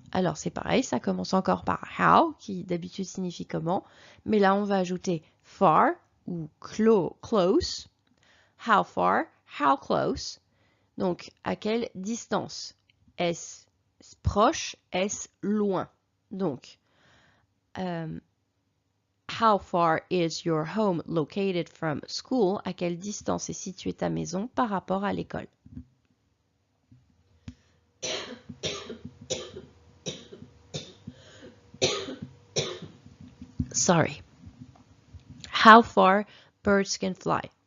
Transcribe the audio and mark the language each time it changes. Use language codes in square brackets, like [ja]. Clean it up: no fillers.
[fr] Alors c'est pareil, ça commence encore par how, qui d'habitude signifie comment, mais là on va ajouter far ou close. How far, how close. Donc à quelle distance? Est-ce proche, est-ce loin? [en] Donc how far is your home located from school? [fr] À quelle distance est située ta maison par rapport à l'école? [en] Sorry. How far birds can fly?